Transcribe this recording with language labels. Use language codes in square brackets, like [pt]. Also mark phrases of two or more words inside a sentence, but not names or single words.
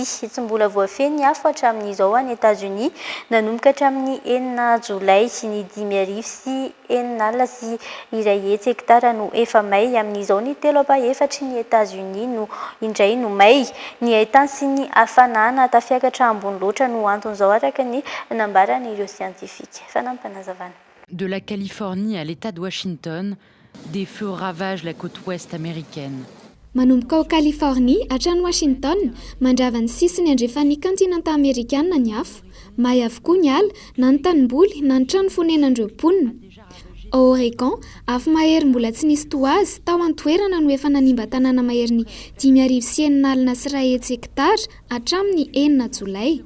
[mg] Tsy mbola voafeny hafa hatramin'izao any États-Unis nanomboka hatramin'ny 9 Jolay ny 5,000 sy 9 sy iray hetsy hektara no efa may. Amin'izao ny 3/4 ny États-Unis no indray no may. Ny haintany sy ny hafanana tafiakatra ambony loatra no anton'izao araka ny nambaran'ireo siantifika. Fanampanazavana. [fr] De la Californie à l'État de Washington, des feux ravagent la côte ouest américaine. [mg] Manomboka ao Californie hatrany Washington mandrava ny sisiny andrefan'ny kantinanta amerikana ny afo, may avokoa ny ala na ny tanimboly na ny trano fonenandreo mponina. Ao Oregon afo mahery mbola tsy nisy toazy tao an-toerana no efa nanimba tanàna mahery ny 5,900 alina sy iray hetsy hektara hatramin'ny 9 Jolay.